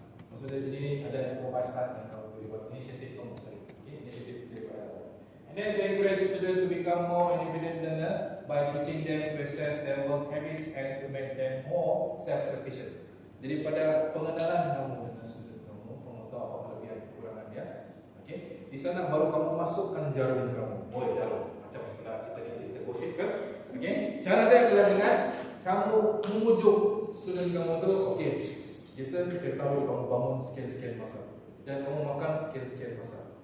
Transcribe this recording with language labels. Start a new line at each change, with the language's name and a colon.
Malay: Maksudnya di sini ada pembahasan yang kamu boleh buat inisiatif kamu sendiri. Inisiatif daripada.
English: And then they encourage students to become more independent learner by teaching them to assess their work habits and to make them more self-sufficient.
Malay: Jadi pada pengenalan kamu dengan student kamu, kamu tahu apa kelebihan kekurangan dia. Di sana baru kamu masukkan jarum kamu. Jarum macam sebelah kita gosip kan? Cara dia adalah dengan kamu memujuk student kamu tu, Jason, saya tahu kamu bangun sekian-sekian masa dan kamu makan sekian-sekian masa.